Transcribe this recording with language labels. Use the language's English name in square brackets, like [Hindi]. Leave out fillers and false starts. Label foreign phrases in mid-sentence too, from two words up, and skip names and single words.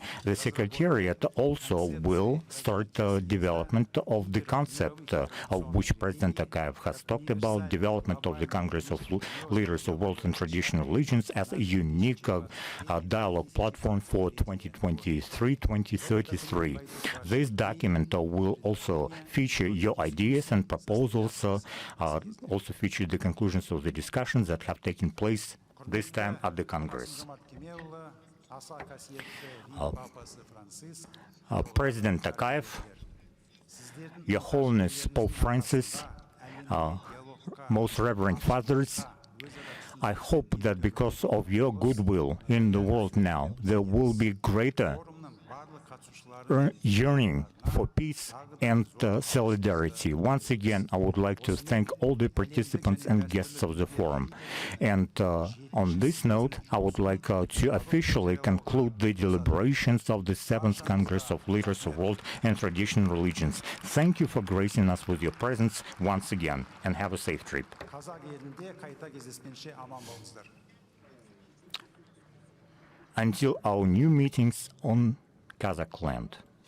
[English] The Secretariat also will start development of the concept of which President Tokayev has talked about, development of the Congress of Leaders of World and Traditional Religions as a unique dialogue platform for 2023-2033. This document will also feature your ideas and proposals, also feature the conclusions of the discussions that have taken place this time at the Congress. [Kazakh] аса қасиетті папасы Франциск, [English] President Tokayev, Your Holiness Pope Francis, Most Reverend Fathers, I hope that because of your goodwill in the world now, there will be greater [Kazakh] форумның барлық қатысушылары [English] yearning for peace and solidarity. Once again, I would like to thank all the participants and guests of the forum. And on this note, I would like to officially conclude the deliberations of the 7th Congress of Leaders of World and Traditional Religions. Thank you for gracing us with your presence once again, and have a safe trip. [Kazakh] Қазақ елінде қайта кездескенше аман болыңыздар. [English] Until our new meetings on Kazakh land.